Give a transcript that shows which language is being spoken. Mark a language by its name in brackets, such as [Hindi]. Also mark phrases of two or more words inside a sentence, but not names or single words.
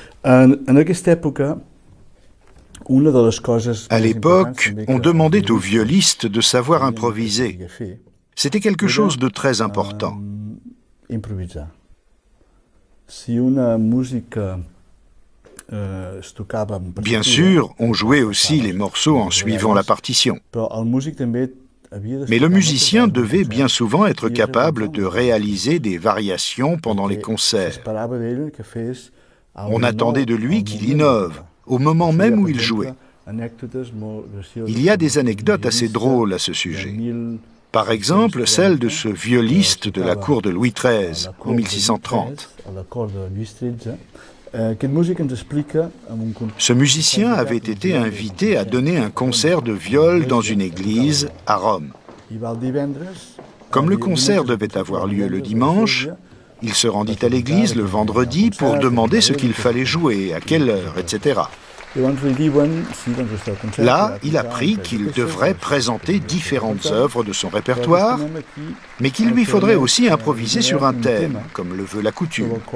[Catalan] En aquesta època, una de les coses [French] À [Catalan] més [French] l'époque, [Catalan] importants [French] on [Catalan] també que [French] demandait aux [Catalan] els [French] violiste de savoir [Catalan] havien de [French] improviser. [Catalan] saber fer [French] C'était quelque [Catalan] era [French] chose de très important. [Catalan] improvisar. Si una música es tocava en [French] Bien [Catalan] partitura, [French] sûr, on jouait aussi les morceaux en suivant la partition. [Catalan] però el músic també havia [French] Mais le [Catalan] d'estudiar [French] musicien [Catalan] moltes [French] devait [Catalan] vegades [French] bien souvent être [Catalan] i [French] capable [Catalan] realitzar [French] de [Catalan] les [French] réaliser des variations pendant les [Catalan] perquè [French] concerts. [Catalan] s'esperava d'ell que fes [French] On [Catalan] alguna [French] attendait de lui [Catalan] al [French] qu'il [Catalan] moment [French] innove, [Catalan] de tocar. [French] au moment [Catalan] Això hi [French] même [Catalan] ha, [French] où [Catalan] per [French] il [Catalan] exemple, [French] jouait. [Catalan] anècdotes molt gracioses [French] Il y a [Catalan] com [French] des [Catalan] un [French] anecdotes assez [Catalan] violista [French] drôles à ce [Catalan] de [French] sujet. [Catalan] 1630 [French] Par exemple, celle de ce violiste de la [Catalan] tocava [French] cour de Louis [Catalan] a [French] XIII [Catalan] la [French] en [Catalan] cort de Lluís [French] 1630. [Catalan] XIII, a la cort de Lluís XIII. Aquest músic ens explica amb un [French] Ce musicien avait été invité à donner un concert de viol dans une église à Rome. [Catalan] I va el divendres, [French] Comme le concert devait avoir lieu le dimanche, il se rendit à l'église le vendredi pour demander ce qu'il fallait jouer, à quelle heure, etc. Là, il apprit qu'il devrait présenter différentes œuvres de son répertoire, mais qu'il lui faudrait aussi improviser sur un thème, comme le veut la coutume.